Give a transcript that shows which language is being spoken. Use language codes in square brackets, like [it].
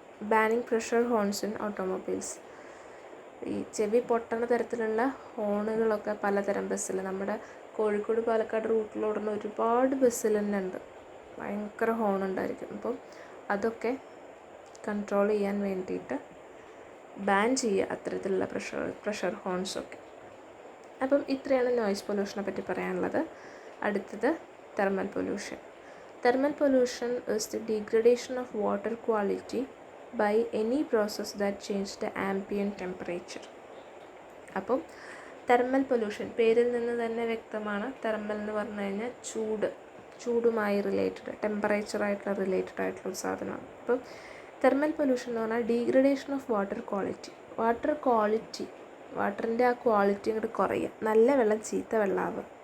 [en] Banning pressure horns in automobiles. [ml] ഈ ചെവി പൊട്ടണ തരത്തിലുള്ള ഹോണുകളൊക്കെ പലതരം ബസ്സിൽ, നമ്മുടെ കോഴിക്കോട് പാലക്കാട് റൂട്ടിലോടുന്ന ഒരുപാട് ബസ്സിൽ തന്നെ ഉണ്ട്, ഭയങ്കര ഹോണുണ്ടായിരിക്കും. അപ്പം അതൊക്കെ കൺട്രോൾ ചെയ്യാൻ വേണ്ടിയിട്ട് ബാൻ ചെയ്യുക അത്തരത്തിലുള്ള പ്രഷർ ഹോൺസൊക്കെ. അപ്പം ഇത്രയാണ് നോയ്സ് പൊല്യൂഷനെ പറ്റി പറയാനുള്ളത്. അടുത്തത് thermal pollution. [en] Thermal pollution is the degradation of water quality by any process that changes the ambient temperature. [ml] അപ്പം തെർമൽ പൊല്യൂഷൻ പേരിൽ നിന്ന് തന്നെ വ്യക്തമാണ്. തെർമൽ എന്ന് പറഞ്ഞു കഴിഞ്ഞാൽ ചൂടുമായി റിലേറ്റഡ്, ടെമ്പറേച്ചറായിട്ടുള്ള റിലേറ്റഡ് ആയിട്ടുള്ള ഒരു സാധനമാണ്. അപ്പം തെർമൽ പൊല്യൂഷൻ എന്ന് പറഞ്ഞാൽ [en] Degradation of water quality. [ml] വാട്ടറിൻ്റെ ആ ക്വാളിറ്റി അങ്ങോട്ട് കുറയുക, നല്ല വെള്ളം ചീത്ത വെള്ളമാവുക.